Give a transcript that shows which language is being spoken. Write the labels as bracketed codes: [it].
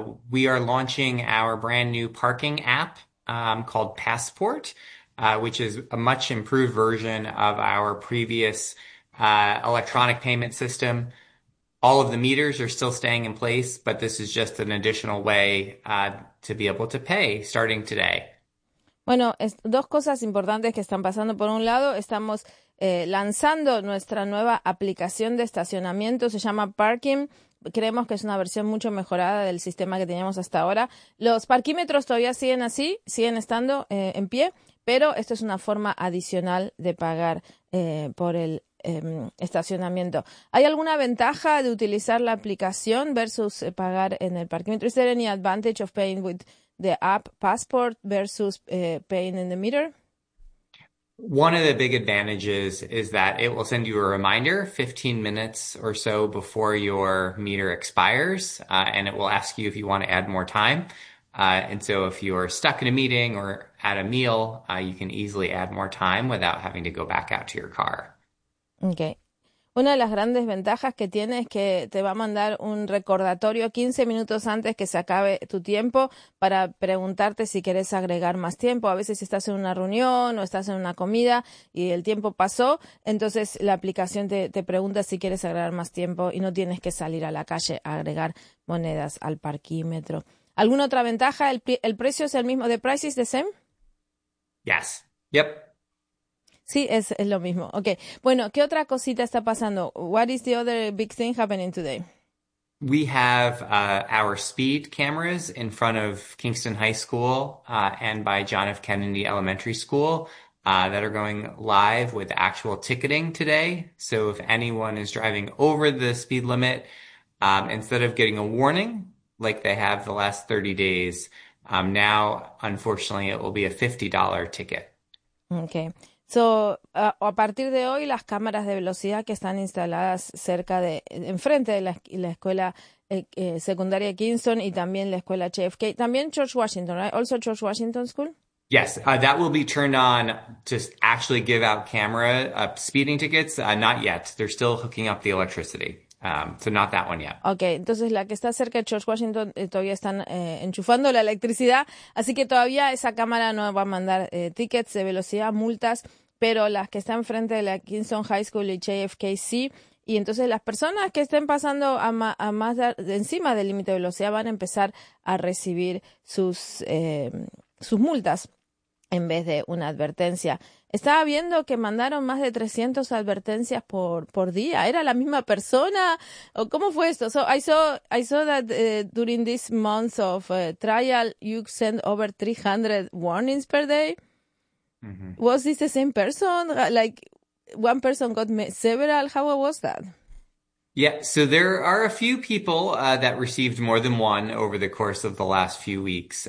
[en] We are launching our brand new parking app called Passport, which is a much improved version of our previous electronic payment system. All of the meters are still staying in place, but this is just an additional way to be able to pay starting today. [es] Bueno, dos cosas importantes que están pasando. Por un lado, estamos lanzando nuestra nueva aplicación de estacionamiento. Se llama Parking. Creemos que es una versión mucho mejorada del sistema que teníamos hasta ahora. Los parquímetros todavía siguen así, siguen estando en pie, pero esto es una forma adicional de pagar por el estacionamiento. ¿Hay alguna ventaja de utilizar la aplicación versus pagar en el parquímetro? [en] ¿Is there any advantage of paying with the app Passport versus paying in the meter? One of the big advantages is that it will send you a reminder 15 minutes or so before your meter expires, and it will ask you if you want to add more time. And so if you're stuck in a meeting or at a meal, you can easily add more time without having to go back out to your car. Okay. [es] Una de las grandes ventajas que tiene es que te va a mandar un recordatorio 15 minutos antes que se acabe tu tiempo para preguntarte si quieres agregar más tiempo. A veces estás en una reunión o estás en una comida y el tiempo pasó, entonces la aplicación te pregunta si quieres agregar más tiempo y no tienes que salir a la calle a agregar monedas al parquímetro. ¿Alguna otra ventaja? ¿El precio es el mismo? [en] ¿The price is the same? Yes. Yep. [es] Sí, es lo mismo. Okay. Bueno, ¿qué otra cosita está pasando? [en] What is the other big thing happening today? We have our speed cameras in front of Kingston High School and by John F. Kennedy Elementary School that are going live with actual ticketing today. So if anyone is driving over the speed limit, instead of getting a warning like they have the last 30 days, now, unfortunately, it will be a $50 ticket. Okay. [es] So, a partir de hoy, las cámaras de velocidad que están instaladas cerca de, enfrente de la escuela secundaria Kingston y también la escuela JFK, también George Washington, right? [en] Also George Washington School? Yes, that will be turned on to actually give out camera speeding tickets. Not yet. They're still hooking up the electricity. So not that one yet. [es] Okay, entonces la que está cerca de George Washington todavía están enchufando la electricidad, así que todavía esa cámara no va a mandar tickets de velocidad, multas, pero las que están frente de la Kingston High School y JFK sí. Y entonces las personas que estén pasando a más de encima del límite de velocidad van a empezar a recibir sus multas en vez de una advertencia. Estaba viendo que mandaron más de 300 advertencias por día. ¿Era la misma persona? ¿O cómo fue esto? [en] So I saw that during this month of trial, you sent over 300 warnings per day. Mm-hmm. Was this the same person? Like, one person got several? How was that? Yeah, so there are a few people that received more than one over the course of the last few weeks.